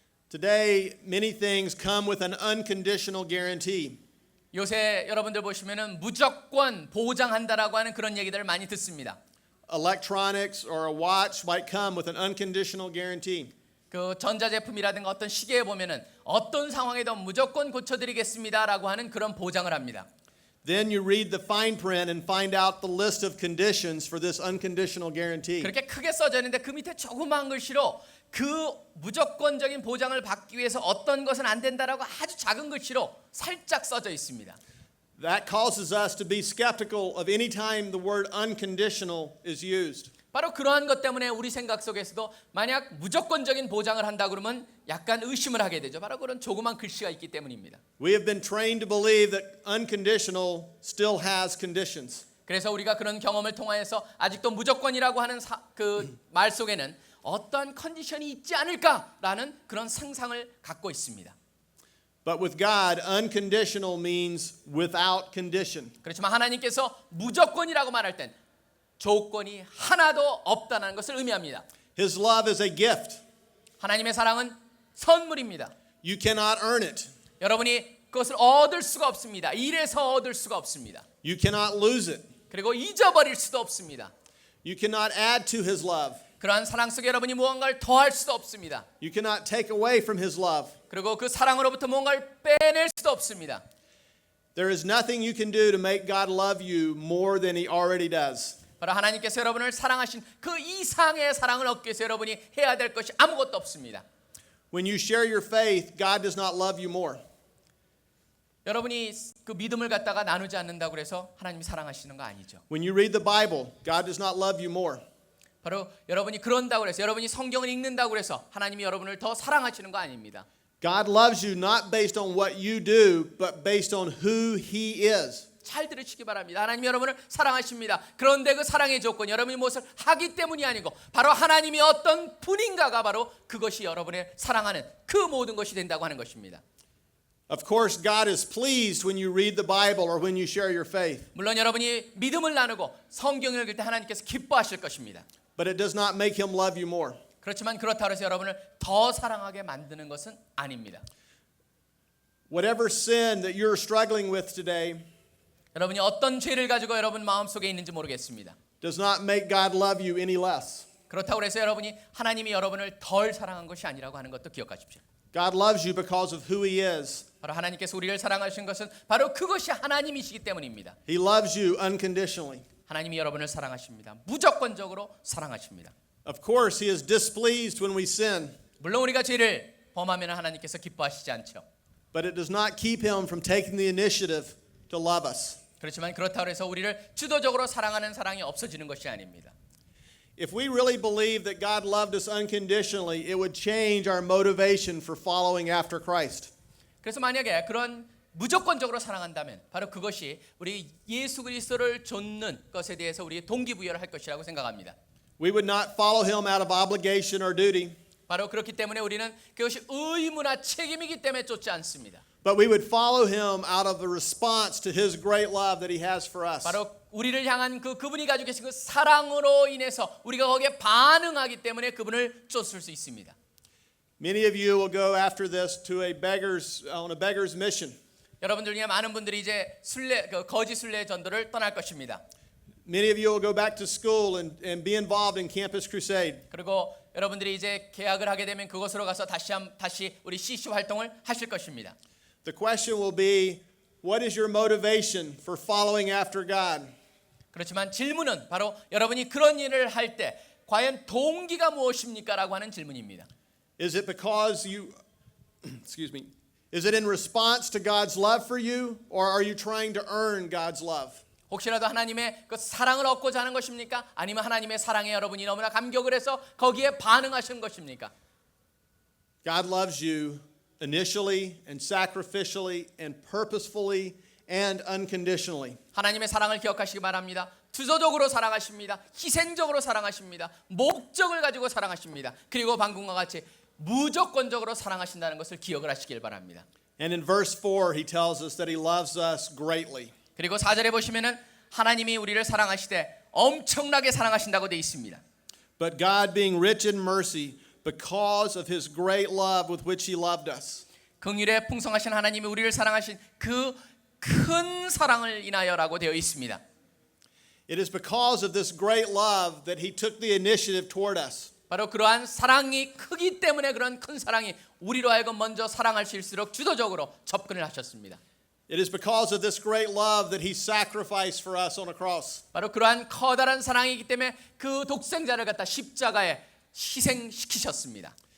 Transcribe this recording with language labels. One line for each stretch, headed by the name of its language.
English: Today, many things come with an unconditional guarantee.
Korean: 요새 여러분들 보시면은 무조건 보장한다라고 하는 그런 얘기들을 많이 듣습니다.
English: Electronics or a watch might come with an unconditional guarantee.
Korean: 그 전자제품이라든가 어떤 시계에 보면은 어떤 상황에도 무조건 고쳐드리겠습니다라고 하는 그런 보장을 합니다.
English: Then you read the fine print and find out the list of conditions for this unconditional guarantee.
Korean: 그렇게 크게 써져 있는데 그 밑에 조그만 글씨로 그 무조건적인 보장을 받기 위해서 어떤 것은 안 된다라고 아주 작은 글씨로 살짝 써져 있습니다.
English: That causes us to be skeptical of any time the word unconditional is used.
Korean: 바로 그러한 것 때문에 우리 생각 속에서도 만약 무조건적인 보장을 한다 그러면 약간 의심을 하게 되죠. 바로 그런 조그만 글씨가 있기 때문입니다.
English: We have been trained to believe that unconditional still has conditions.
Korean: 그래서 우리가 그런 경험을 통하여서 아직도 무조건이라고 하는 그 말 속에는 어떠한 컨디션이 있지 않을까라는 그런 상상을 갖고 있습니다.
English: But with God, unconditional means without condition.
Korean: 그렇지만 하나님께서 무조건이라고 말할 땐 조건이 하나도 없다는 것을 의미합니다.
English: His love is a gift.
Korean: 하나님의 사랑은 선물입니다.
English: You cannot earn it.
Korean: 여러분이 그것을 얻을 수가 없습니다. 일해서 얻을 수가 없습니다.
English: You cannot lose it.
Korean: 그리고 잊어버릴 수도 없습니다.
English: You cannot add to his love.
Korean: 그러한 사랑 속에 여러분이 무언가를 더할 수도 없습니다.
English: You cannot take away from his love.
Korean: 그리고 그 사랑으로부터 무언가를 빼낼 수도 없습니다.
English: There is nothing you can do to make God love you more than he already does.
Korean: 바로 하나님께서 여러분을 사랑하신 그 이상의 사랑을 얻기 위해서 여러분이 해야 될 것이 아무것도 없습니다.
English: When you share your faith, God does not love you more.
Korean: 여러분이 그 믿음을 갖다가 나누지 않는다고 해서 하나님이 사랑하시는 거 아니죠.
English: When you read the Bible, God does not love you more.
Korean: 바로 여러분이 그런다고 해서 여러분이 성경을 읽는다고 해서 하나님이 여러분을 더 사랑하시는 거 아닙니다.
English: God loves you not based on what you do, but based on who he is.
Korean: 잘 들으시기 바랍니다. 하나님이 여러분을 사랑하십니다. 그런데 그 사랑의 조건이 여러분이 무엇을 하기 때문이 아니고 바로 하나님이 어떤 분인가가 바로 그것이 여러분의 사랑하는 그 모든 것이 된다고 하는 것입니다.
English: Of course, God is pleased when you read the Bible or when you share your faith,
Korean: 물론 여러분이 믿음을 나누고 성경을 읽을 때 하나님께서 기뻐하실 것입니다.
English: but it does not make him love you more.
Korean: 그렇지만 그렇다고 해서 여러분을 더 사랑하게 만드는 것은 아닙니다.
English: Whatever sin that you're struggling with today
Korean: 여러분이 어떤 죄를 가지고 여러분 마음속에 있는지 모르겠습니다.
English: does not make God love you any less.
Korean: 그렇다고 해서 여러분이 하나님이 여러분을 덜 사랑한 것이 아니라고 하는 것도 기억하십시오.
English: God loves you because of who he is.
Korean: 바로 하나님께서 우리를 사랑하신 것은 바로 그것이 하나님이시기 때문입니다.
English: He loves you unconditionally.
Korean: 하나님이 여러분을 사랑하십니다. 무조건적으로 사랑하십니다.
English: Of course, he is displeased when we sin,
Korean: 물론 우리가 죄를 범하면 하나님께서 기뻐하시지 않죠.
English: but it does not keep him from taking the initiative to love us.
Korean: 그렇지만 그렇다고 해서 우리를 주도적으로 사랑하는 사랑이 없어지는 것이 아닙니다.
English: If we really believe that God loved us unconditionally, it would change our motivation for following after Christ.
Korean: 그래서 만약에 그런 무조건적으로 사랑한다면 바로 그것이 우리 예수 그리스도를 좇는 것에 대해서 우리 동기부여를 할 것이라고 생각합니다.
English: We would not follow him out of obligation or duty,
Korean: 바로 그렇기 때문에 우리는 그것이 의무나 책임이기 때문에 쫓지 않습니다.
English: but we would follow him out of a response to his great love that he has for us.
Korean: 바로 우리를 향한 그분이 가지고 계신 그 사랑으로 인해서 우리가 거기에 반응하기 때문에 그분을 쫓을 수 있습니다.
English: Many of you will go after this to on a beggar's mission.
Korean: 여러분들 중에 많은 분들이 이제 거짓 순례 전도를 떠날 것입니다.
English: Many of you will go back to school and be involved in Campus Crusade.
Korean: 그리고 여러분들이 이제 계약을 하게 되면 그곳으로 가서 다시 우리 CC 활동을 하실 것입니다.
English: The question will be, what is your motivation for following after God?
Korean: 그렇지만 질문은 바로 여러분이 그런 일을 할 때 과연 동기가 무엇입니까라고 하는 질문입니다.
English: Is it because is it in response to God's love for you, or are you trying to earn God's love?
Korean: 혹시라도 하나님의 그 사랑을 얻고자 하는 것입니까? 아니면 하나님의 사랑에 여러분이 너무나 감격을 해서 거기에 반응하시는 것입니까?
English: God loves you initially and sacrificially and purposefully and unconditionally.
Korean: 하나님의 사랑을 기억하시기 바랍니다. 투소적으로 사랑하십니다. 희생적으로 사랑하십니다. 목적을 가지고 사랑하십니다. 그리고 방금과 같이 무조건적으로 사랑하신다는 것을 기억을 하시길 바랍니다.
English: And in verse 4, he tells us that he loves us greatly.
Korean: 그리고 4절에 보시면은 하나님이 우리를 사랑하시되 엄청나게 사랑하신다고 되어 있습니다.
English: But God being rich in mercy because of his great love with which he loved us.
Korean: 긍휼에 풍성하신 하나님이 우리를 사랑하신 그 큰 사랑을 인하여라고 되어 있습니다.
English: It is because of this great love that he took the initiative toward us.
Korean: 바로 그러한 사랑이 크기 때문에 그런 큰 사랑이 우리로 하여금 먼저 사랑할 수 있을수록 주도적으로 접근을 하셨습니다.
English: It is because of this great love that he sacrificed for us on a cross.
Korean: 바로 그러한 커다란 사랑이기 때문에 그 독생자를 갖다 십자가에 희생시키셨습니다.